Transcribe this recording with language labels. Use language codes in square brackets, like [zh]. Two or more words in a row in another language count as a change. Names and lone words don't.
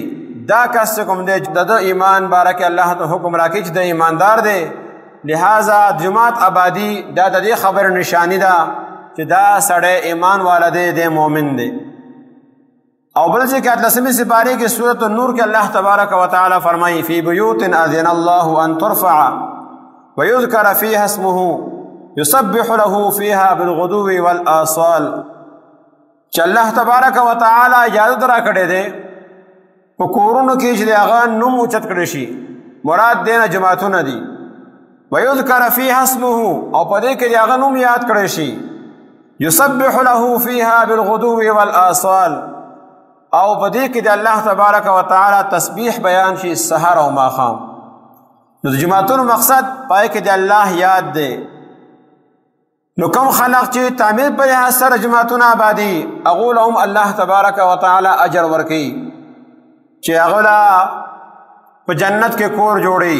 [ps] دا کس کوم دی د ایمان بارکه الله ته حکم راکړي چې د ایماندار دی. لہذا جماعت آبادی دا د دې خبر نشانی ده چې دا سړی ایمان والا دی د مؤمن دی. او بل ځای کې 18 سپارې کې سورۃ النور کې [ar] الله تبارک و تعالی [ps] فرمایي [ar] فی بیوت اذن الله ان ترفع ويذكر فيها اسمه يسبح له فيها بالغدو والآصال. [ps] چې [ar] الله تبارک و تعالی [ps] اجازه را کړې ده په کورونو کې چې هغه نوم اوچت کړی شي مراد دینه جماعتونه دي. [ar] ويذكر فيها اسمه [ps] او په دې کې هغه نوم یاد کړی شي [ar] يسبح له فيها بالغدو والآصال [ps] او په دې کې د [ar] الله تبارک و تعالی [ps] تسبیح بیان شي سحر او ماښام. نو د جماعتونو مقصد پای کې د الله یاد دی. نو کوم خلق چې تعمیر په لحاظ سره جماعتونه آبادي هغو له هم [ar] الله تبارک و تعالی [ps] اجر ورکوي چې هغه له په جنت کې کور جوړي.